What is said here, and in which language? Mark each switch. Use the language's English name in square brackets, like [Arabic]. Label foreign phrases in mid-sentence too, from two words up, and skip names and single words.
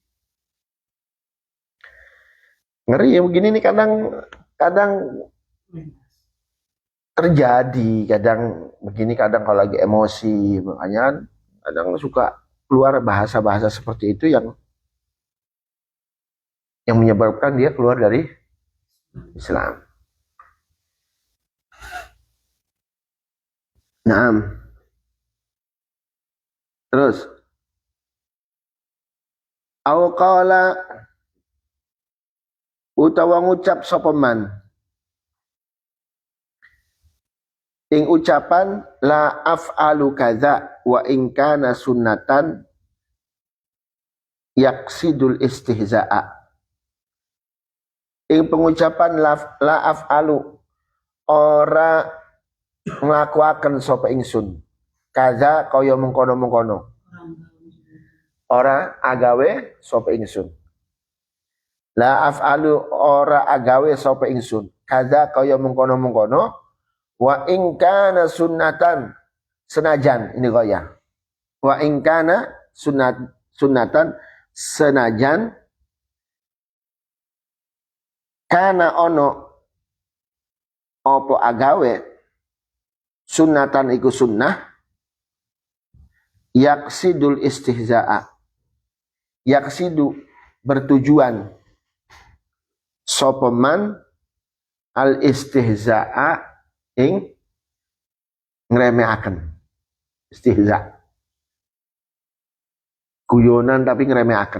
[Indonesian] Ngeri ya begini nih, kadang terjadi, kadang begini, kadang kalau lagi emosi, makanya kadang suka keluar bahasa-bahasa seperti itu yang menyebabkan dia keluar dari Islam. [Arabic] Naam. Terus au qala [Javanese] utawa ngucap sapa [Arabic] man [Javanese] ing ucapan [Arabic] la af'alu kadza wa in kana sunnatan yaqsidul istihza'a. [Javanese] Ing pengucapan [Arabic] la af'alu [Javanese] ora nglakuaken sapa ingsun kaza kaya mengkono-mengkono, ora agawe sapa ingsun. [Arabic] La af'alu [Javanese] ora agawe sapa ingsun kaza kaya mengkono-mengkono, [Arabic] wa in kana sunnatan [Javanese] senajan, ini gaya, [Arabic] wa in kana sunnatan [Javanese] senajan kana ono opo agawe sunnatan iku sunnah [Arabic] yaksidul istihza'a, [Javanese] yaksidu bertujuan sopeman [Arabic] al istihza'a [Javanese] ing ngremeaken, istihza guyonan tapi ngremeaken.